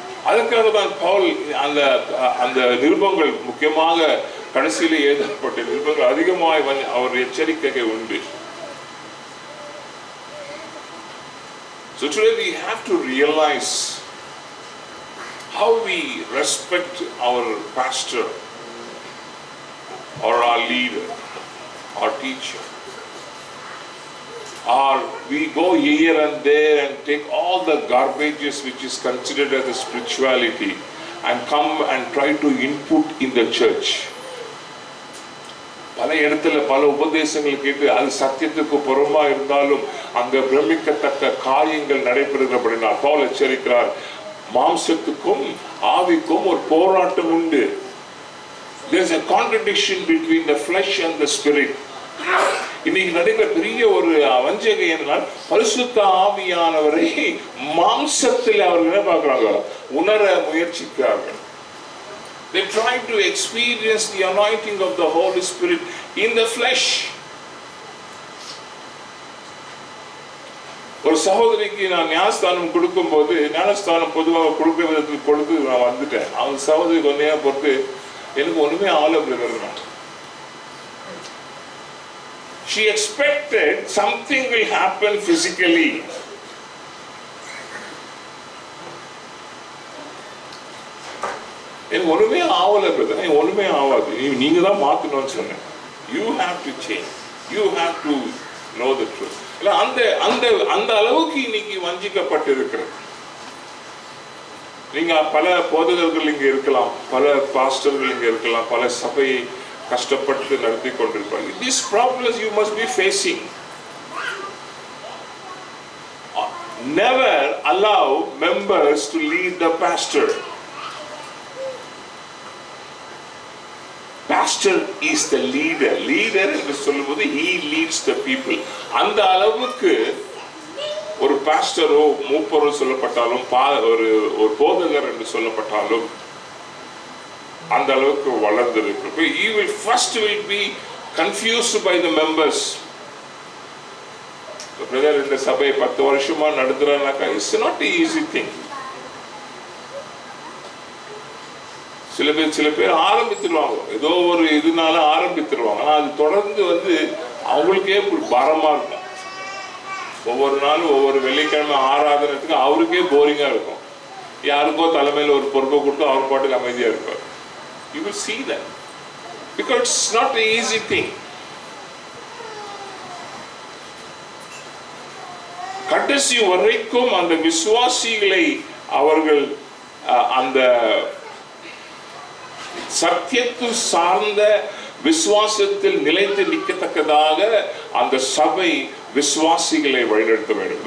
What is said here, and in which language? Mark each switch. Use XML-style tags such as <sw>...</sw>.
<ta>அதற்காக தான் பவுல் அந்த நிருபங்கள், முக்கியமாக கடைசியிலே எழுதப்பட்ட நிருபங்கள் அதிகமாக அவர் எச்சரிக்கை உண்டு.</ta> <en>So today we have to realize how we respect our pastor or our leader or teacher. Or we go here and there and take all the garbages which is considered as a spirituality and come and try to input in the church.</en> <ta>பல இடத்துல பல உபதேசங்கள் கேட்டு அது சத்தியத்துக்கு புறமா இருந்தாலும் அங்க பிரமிக்கத்தக்க காரியங்கள் நடைபெறுகிறபடினால் பவுல் எச்சரிக்கிறார். மாம்சத்துக்கும் ஆவிக்கும் ஒரு போராட்டம் உண்டு.</ta> <en>There is a contradiction between the flesh and the spirit.</en> <ta>இன்னைக்கு நடைபெற பெரிய ஒரு வஞ்சகை என்றால் பரிசுத்த ஆவியானவரை மாம்சத்தில் அவர்கள் என்ன பார்க்கிறாங்க, உணர முயற்சிக்கிறார்கள்.</ta> <en>They try to experience the anointing of the Holy Spirit in the flesh.</en> <ta>ஒரு சகோதரிக்கு நான் ஞானஸ்தானம் கொடுக்கும்போது, ஞானஸ்தானம் பொதுவாக கொடுக்க விதத்தில் கொடுத்து நான் வந்துட்டேன். அவங்க சகோதரி கொஞ்சம் பொறுத்து எனக்கு ஒண்ணுமே ஆலோசனை.</ta> <en>She expected something will happen physically.</en> <ta>எனக்கு ஒண்ணுமே ஆகலை பிரதர், எனக்கு ஒண்ணுமே ஆகாது, நீங்க தான் மாத்தணும்னு சொன்னேன்.</ta> <en>You have to change, you have to know the truth.</en> <ta>இல்லை, அந்த அந்த அந்த அளவுக்கு இன்னைக்கு வஞ்சிக்கப்பட்டு இருக்கிறது. நீங்க பல போதகர்கள் இங்க இருக்கலாம், பல பாஸ்டர்கள் இங்க இருக்கலாம், பல சபையை கஷ்டப்பட்டு நடத்தி கொண்டிருப்பாங்க.</ta> <en>These problems you must be facing. Never allow members to lead the pastor. Pastor is the leader. Leader</en> <ta>என்று சொல்லும்போது</ta> <en>he leads the people.</en> <ta>அந்த அளவுக்கு ஒரு பாஸ்டரோ மூப்பரோ சொல்லப்பட்டாலும், ஒரு போதகர் என்று சொல்லப்பட்டாலும் அந்த அளவுக்கு வளர்ந்திருக்கு.</ta> <en>He will first will be confused by the members.</en> <ta>Brother, இந்த சபை 10 வருஷமா நடத்துறானாக்கா</ta> <en>It's not easy thing.</en> <ta>சில பேர் ஆரம்பித்துருவாங்க, ஏதோ ஒரு இதனால ஆரம்பித்துருவாங்க, ஆனால் அது தொடர்ந்து அவங்களுக்கே ஒரு பாரமா இருக்கும். ஒவ்வொரு நாளும் ஒவ்வொரு வெள்ளிக்கிழமை ஆராதனத்துக்கு அவருக்கே போரிங்கா இருக்கும். யாருக்கோ தலைமையில் ஒரு பொறுப்பை கொடுத்து அவர் பாட்டுக்கு அமைதியா இருப்பார்.</ta> <en>You will see that because it's not an easy thing.</en> <ta>கடைசி வரைக்கும் அந்த விசுவாசிகளை அவர்கள் அந்த சத்தியத்தை சார்ந்த விசுவாசத்தில் நிலைத்து நிற்கத்தக்கதாக அந்த சபை விசுவாசிகளை வழிநடத்த வேண்டும்.</ta>